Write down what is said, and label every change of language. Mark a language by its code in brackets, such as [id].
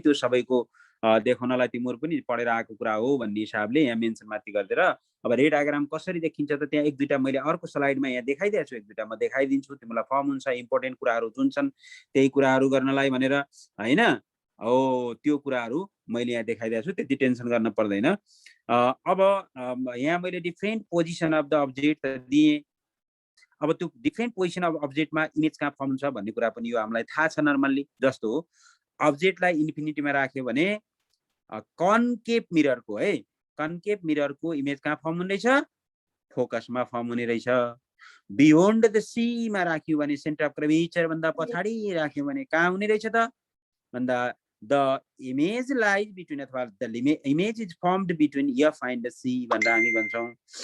[ne] त्यो सबैको देखाउनलाई तिमीहरू पनि पढेर आएको कुरा हो भन्ने हिसाबले यहाँ मेन्सन माथि गरिदिएर अब रे डायग्राम कसरी देखिन्छ त त्यहाँ एक दुईटा मैले अर्को स्लाइडमा यहाँ देखाइदिएको छु, एक दुईटा म देखाइदिन्छु तिमीलाई। फर्म हुन्छ इम्पोर्टेन्ट कुराहरू जुन छन् त्यही कुराहरू गर्नलाई भनेर होइन। त्यो कुराहरू मैले यहाँ देखाइदिएको छु, त्यति टेन्सन गर्न पर्दैन। अब यहाँ मैले [en] different position of the object [ne] दिएँ। अब त्यो डिफ्रेन्ट पोजिसन अफ अब्जेक्टमा इमेज कहाँ फर्म हुन्छ भन्ने कुरा पनि यो हामीलाई थाहा छ नर्मल्ली। जस्तो अब्जेक्टलाई इन्फिनिटीमा राख्यो भने कन्केभ मिररको है, कन्केभ मिररको इमेज कहाँ फर्म हुने रहेछ? फोकसमा फर्म हुने रहेछ। बियोन्ड द सीमा राख्यो भने सेन्टर अफ कर्वेचर भन्दा पछाडि राख्यो भने कहाँ हुने रहेछ त भन्दा [en] the image lies between [ne] अथवा [en] the image is formed between F and C [ne] भनेर हामी भन्छौँ।